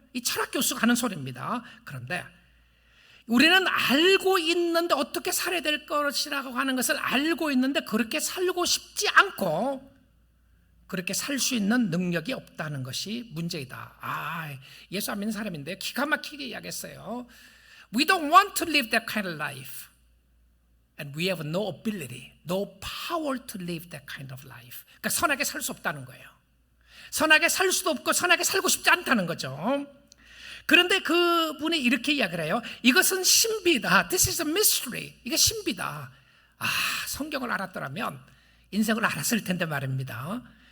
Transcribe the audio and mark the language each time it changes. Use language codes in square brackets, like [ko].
[ko] 이 철학 교수가 하는 소리입니다. 그런데 우리는 알고 있는데, 어떻게 살아야 될 것이라고 하는 것을 알고 있는데 그렇게 살고 싶지 않고 그렇게 살 수 있는 능력이 없다는 것이 문제이다. 예수 안 믿는 사람인데 기가 막히게 이야기했어요. [en] We don't want to live that kind of life. And we have no ability, no power to live that kind of life. [ko] 그러니까 선하게 살 수 없다는 거예요. 선하게 살 수도 없고 선하게 살고 싶지 않다는 거죠. 그런데 그분이 이렇게 이야기를 해요. 이것은 신비다. [en] This is a mystery. [ko] 이게 신비다. 성경을 알았더라면 인생을 알았을 텐데 말입니다.